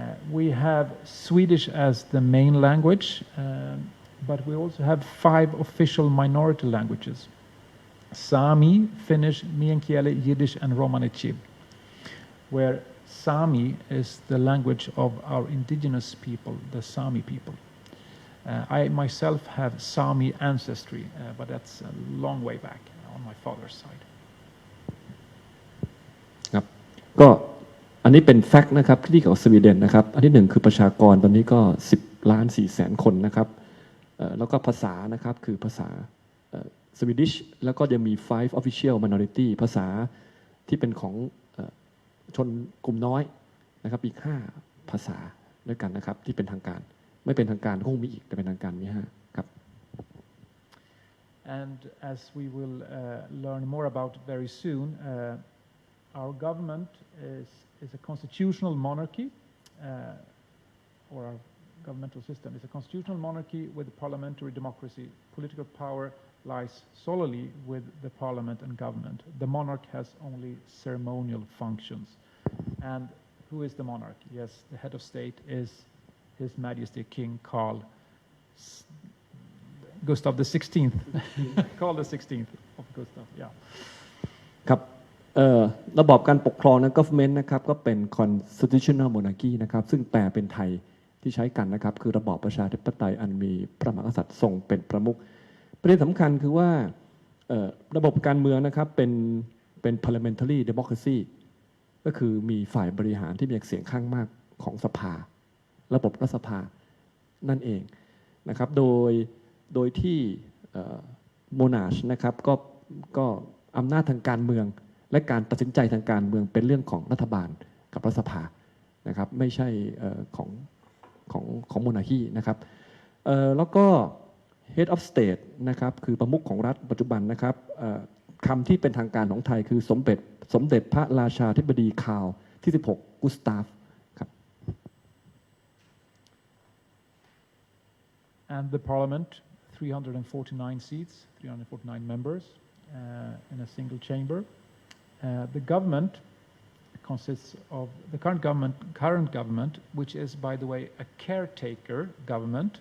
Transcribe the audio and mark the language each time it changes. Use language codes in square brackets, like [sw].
[en] We have Swedish as the main language, but we also have 5 official minority languages: Sami, Finnish, Meänkieli, Yiddish, and Romani Chib, where Sami is the language of our indigenous people, the Sami people. I myself have Sami ancestry, but that's a long way back on my father's side. [th] ครับก็อันนี้เป็นแฟกต์นะครับที่เกี่ยวกับสวีเดนนะครับอันที่1คือประชากรตอนนี้ก็10.4 ล้านคนนะครับแล้วก็ภาษานะครับคือภาษาสวีดิชแล้วก็จะมี5 [en] official minority [th] ภาษาที่เป็นของชนกลุ่มน้อยนะครับอีก5ภาษาด้วยกันนะครับที่เป็นทางการไม่เป็นทางการคงมีอีกแต่เป็นทางการมี5ครับ [en] And as we will learn more about very soon, our government is a constitutional monarchy, or our governmental system is a constitutional monarchy with parliamentary democracy. Political power lies solely with the parliament and government. The monarch has only ceremonial functions. And who is the monarch? Yes, the head of state is His Majesty King Carl Gustav the 16th. Carl the 16th of Gustav, yeah. [th] ครับระบอบการปกครองนะ government นะครับก็เป็น [en] constitutional monarchy [th] นะครับซึ่งแปลเป็นไทยที่ใช้กันนะครับคือระบอบประชาธิปไตยอันมีพระมหากษัตริย์ทรงเป็นประมุขประเด็นสำคัญคือว่าระบบการเมืองนะครับเป็น [en] parliamentary democracy [th] ก็คือมีฝ่ายบริหารที่มีเสียงข้างมากของสภาระบบรัฐสภานั่นเองนะครับโดยที่ โมนาชนะครับก็อำนาจทางการเมืองและการตัดสินใจทางการเมืองเป็นเรื่องของรัฐบาลกับรัฐสภานะครับไม่ใช่ข องโมนาคีนะครับแล้วก็ [en] head of state [th] นะครับคือประมุขของรัฐปัจจุบันนะครับคำที่เป็นทางการของไทยคือสมเด็จพระราชาธิบดีคาร์ลที่16กุสตาฟครับ [en] And the parliament, 349 seats, 349 members in a single chamber. The government consists of the current government, which is, by the way, a caretaker government.